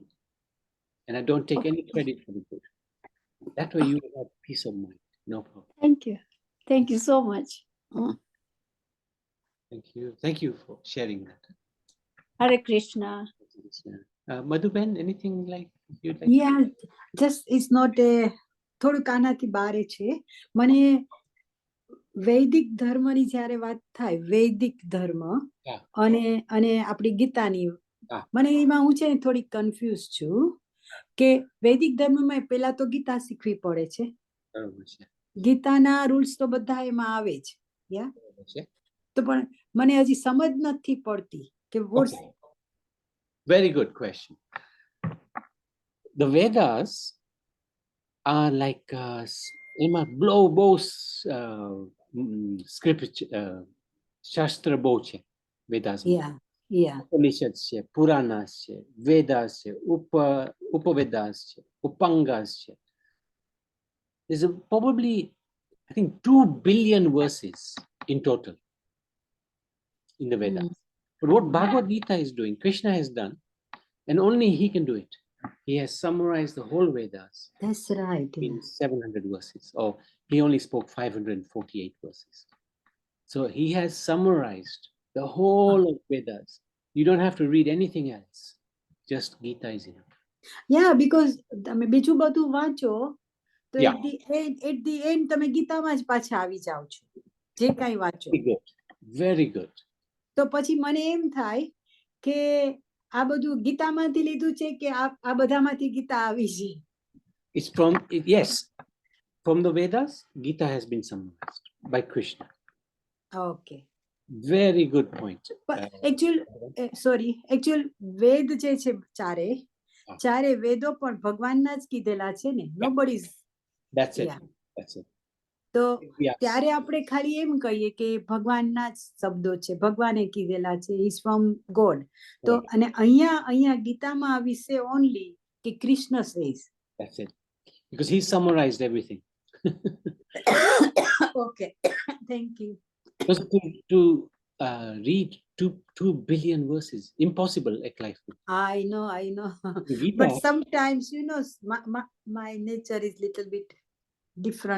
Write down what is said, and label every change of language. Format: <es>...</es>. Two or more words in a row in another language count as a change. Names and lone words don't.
<en>And I don't take any credit for the good. That way you will have peace of mind. No problem. Thank you. Thank you so much. Thank you. Thank you for sharing that. Hare Krishna. Madhuben, anything like you'd like? Yeah, just it's not a</en> <gu>થોડુંક આનાથી બારે છે. મને વૈદિક ધર્મની જ્યારે વાત થાય, વૈદિક ધર્મ અને આપણી ગીતાની, મને એમાં હું છે ને થોડી કન્ફ્યુઝ છું કે વૈદિક ધર્મમાં પેલા તો ગીતા શીખવી પડે છે. ગીતાના રૂલ્સ તો બધા એમાં આવે જ. તો પણ મને હજી સમજ નથી પડતી કે</gu> <en>Very good question. The Vedas are like scripture, Shastra Boche, Vedas. Yeah.</en> <gu>Upanishads છે, Puranas છે, Vedas છે, Upavedas છે, Upangas છે.</gu> <en>There's probably, I think, 2 billion verses in total in the Vedas. But what Bhagavad Gita is doing, Krishna has done, and only he can do it. He has summarized the whole Vedas. That's right. In 700 verses, or he only spoke 548 verses. So he has summarized the whole of Vedas. You don't have to read anything else. Just Gita is enough. Yeah, because</en> <gu>તમે બીજું બધું વાંચો તો</gu> <en>at the end</en> <gu>તમે ગીતામાં જ પાછા આવી જાઓ છો, જે કાંઈ વાંચો.</gu> <en>Very good. Very good.</en> <gu>તો પછી મને એમ થાય કે આ બધું ગીતામાંથી લીધું છે કે આ બધામાંથી ગીતા આવી છે?</gu> <en>It's from, yes, from the Vedas, Gita has been summarized by Krishna. Okay. Very good point. But actually</en> <gu>વેદ જે છે ચારે વેદો પણ ભગવાનના જ કીધેલા છે ને.</gu> <en>Nobody's. That's it. Yeah. That's it.</en> <gu>તો ત્યારે આપણે ખાલી એમ કહીએ કે ભગવાનના જ શબ્દો છે, ભગવાને કીધેલા છે,</gu> <en>is from God.</en> <gu>તો અને અહીંયા ગીતામાં આવી છે ઓનલી કે કૃષ્ણ સેઝ.</gu> <en>That's it. Because he summarized everything. Okay. Thank you. Because to read 2 billion verses, impossible at life. I know. Gita, But sometimes, my nature is little bit different.</en>